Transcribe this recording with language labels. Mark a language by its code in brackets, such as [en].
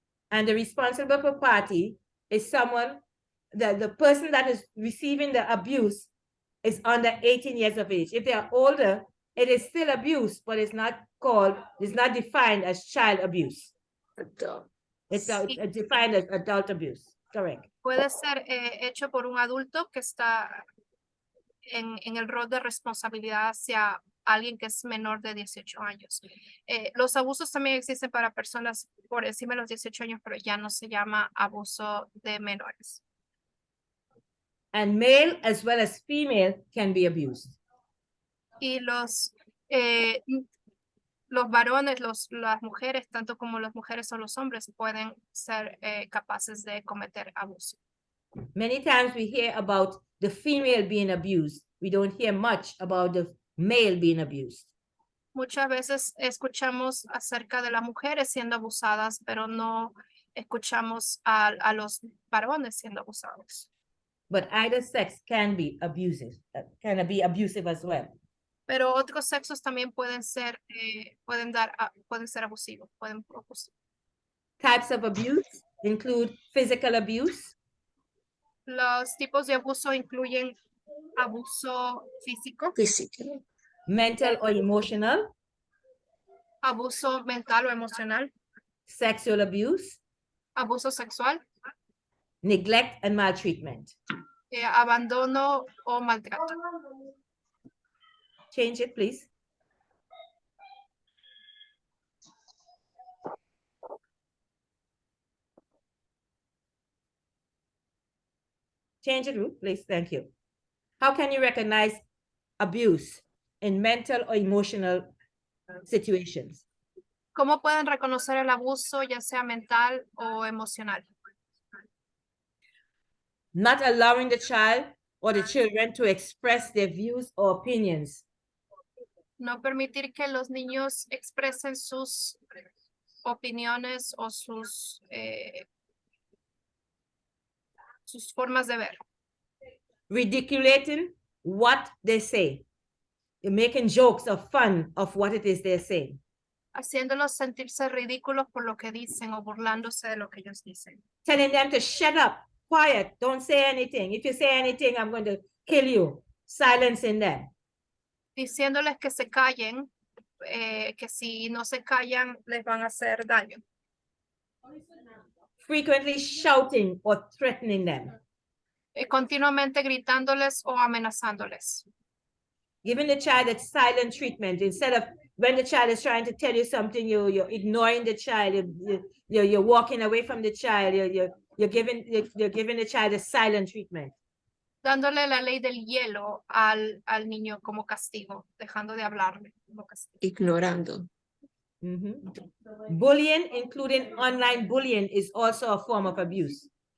[en] And the responsible party is someone, the person that is receiving the abuse is under 18 years of age. If they are older, it is still abuse, but it's not defined as child abuse. Adult. It's defined as adult abuse. Correct. [es] Puede ser hecho por un adulto que está en el rol de responsabilidad hacia alguien que es menor de 18 años. Los abusos también existen para personas por encima de los 18 años, pero ya no se llama abuso de menores. [en] And male as well as female can be abused. [es] Y los varones, las mujeres, tanto como las mujeres o los hombres, pueden ser capaces de cometer abuso. [en] Many times we hear about the female being abused. We don't hear much about the male being abused. [es] Muchas veces escuchamos acerca de las mujeres siendo abusadas, pero no escuchamos a los varones siendo abusados. [en] But either sex can be abusive as well. [es] Pero otros sexos también pueden ser, pueden ser abusivos, [en] Types of abuse include physical abuse, [es] Los tipos de abuso incluyen abuso físico, [en] mental or emotional, [es] abuso mental o emocional, [en] sexual abuse, [es] abuso sexual, [en] neglect and maltreatment. [es] abandono o maltrato. [en] Change it, please. Change it, Ruth, please. Thank you. How can you recognize abuse in mental or emotional situations? [es] ¿Cómo pueden reconocer el abuso, ya sea mental o emocional? [en] Not allowing the child or the children to express their views or opinions. [es] No permitir que los niños expresen sus opiniones o sus formas de ver. [en] Ridiculating what they say. You're making jokes or fun of what it is they're saying. [es] Haciéndolos sentirse ridículos por lo que dicen o burlándose de lo que ellos dicen. [en] Telling them to shut up, quiet, don't say anything. If you say anything, I'm going to kill you. Silencing them. [es] Diciéndoles que se callen, que si no se callan les van a hacer daño. [en] Frequently shouting or threatening them. [es] Continuamente gritándoles o amenazándoles. [en] Giving the child a silent treatment instead of when the child is trying to tell you something, you're ignoring the child, you're walking away from the child, you're giving the child a silent treatment. [es] Dándole la ley del hielo al niño como castigo, dejando de hablarle como castigo. Ignorando. [en] Bullying, including online bullying, is also a form of abuse.